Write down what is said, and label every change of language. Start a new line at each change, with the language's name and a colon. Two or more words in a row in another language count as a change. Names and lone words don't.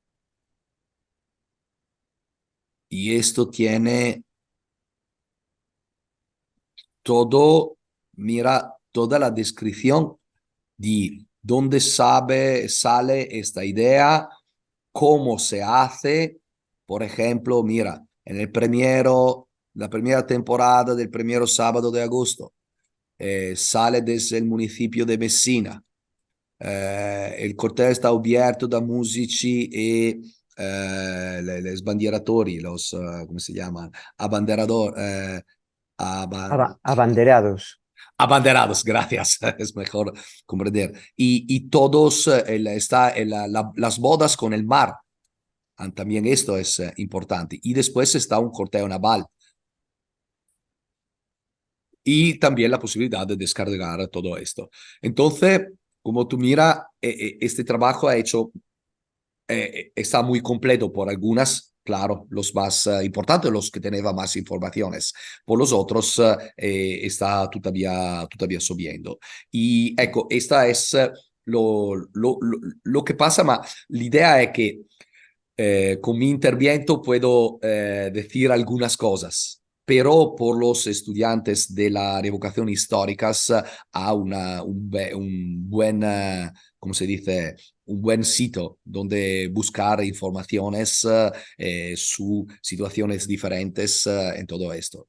Spanish: Y esto tiene todo, mira, toda la descripción de dónde sale esta idea, cómo se hace. Por ejemplo, mira, en la primera temporada del primero sábado de agosto, sale desde el municipio de Messina.
Italian: Il corteo sta abierto da musici e le sbandieratori, come si chiama?
Spanish: Abanderador, Abanderados. abanderados, gracias, es mejor comprender. Y todos, las bodas con el mar, también esto es importante. Y después está un corteo naval. Y también la posibilidad de descargar todo esto. Entonces, como tú miras, este trabajo está muy completo por algunas, claro, los más importantes, los que tenían más informaciones. Por los otros, está todavía subiendo. Y ecco, esta es lo que pasa,
Italian: ma l'idea è che con mi intervento
Spanish: puedo decir algunas cosas, pero por los estudiantes de la revocación históricas a un buen, ¿cómo se dice? Un buen sitio donde buscar informaciones su situaciones diferentes en todo esto.